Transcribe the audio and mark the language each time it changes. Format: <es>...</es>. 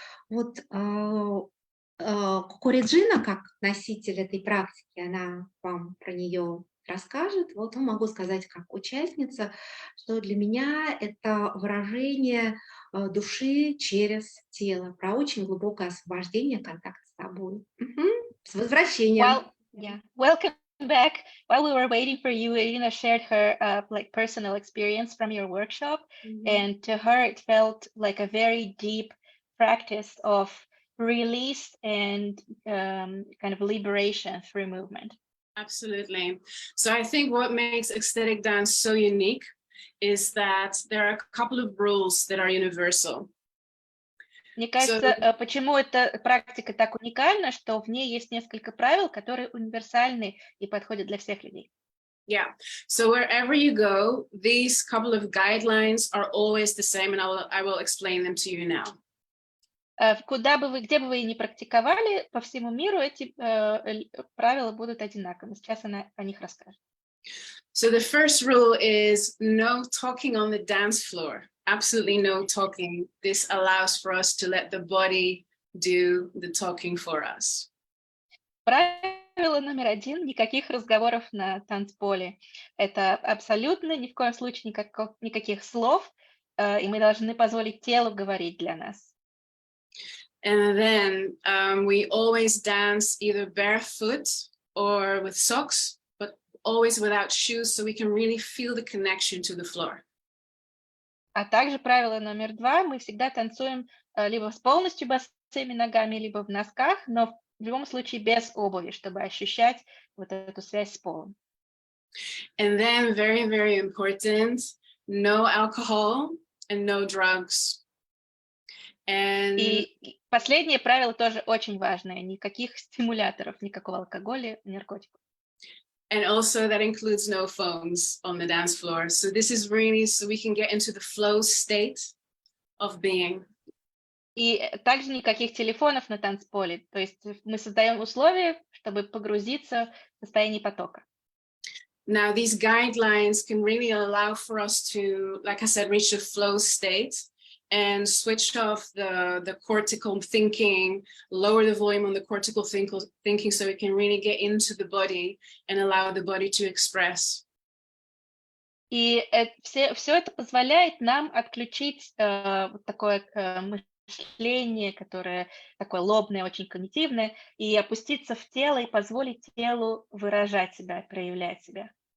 <ru>Вот Коко Реджина, как носитель этой практики, она вам про нее расскажет. Вот могу сказать как участница, что для меня это выражение души через тело, про очень глубокое освобождение, контакт с собой. С возвращением.</ru> <en>Welcome back. While we were waiting for you, Irina shared her personal experience from your workshop, and to her it felt like a very deep practice of release and kind of liberation through movement. Absolutely. So I think what makes ecstatic dance so unique is that there are a couple of rules that are universal.</en> <ru>Мне кажется, почему эта практика так уникальна, что в ней есть несколько правил, которые универсальны и подходят для всех людей.</ru> <en>Yeah. So wherever you go, these couple of guidelines are always the same, and I will explain them to you now.</en> <ru>Где бы вы ни практиковали по всему миру, эти правила будут одинаковыми. Сейчас она о них расскажет.</ru> <en>So the first rule is no talking on the dance floor. Absolutely no talking. This allows for us to let the body do the talking for us.</en> <ru>Правило номер 1: никаких разговоров на танцполе. Это абсолютно ни в коем случае никаких слов, и мы должны позволить телу говорить для нас.</ru> <en>And then we always dance either barefoot or with socks, but always without shoes, so we can really feel the connection to the floor.</en> <ru>А также правило номер 2: мы всегда танцуем либо с полностью босыми ногами, либо в носках, но в любом случае без обуви, чтобы ощущать вот эту связь с полом.</ru> <en>And then very, very important, no alcohol and no drugs. And</en> <ru>И последнее правило тоже очень важное. Никаких стимуляторов, никакого алкоголя, наркотиков.</ru> <en>And also that includes no phones on the dance floor. So this is really so we can get into the flow state of being.</en> <ru>И также никаких телефонов на танцполе. То есть мы создаем условия, чтобы погрузиться в состояние потока.</ru> <en>Now, these guidelines can really allow for us to, like I said, reach a flow state and switch off the cortical thinking, lower the volume on the cortical thinking so we can really get into the body and allow the body to express.</en> <ru>И все это позволяет нам отключить вот такое мышление, которое такое лобное, очень когнитивное, и опуститься в тело и позволить телу выражать себя, проявлять себя.</ru>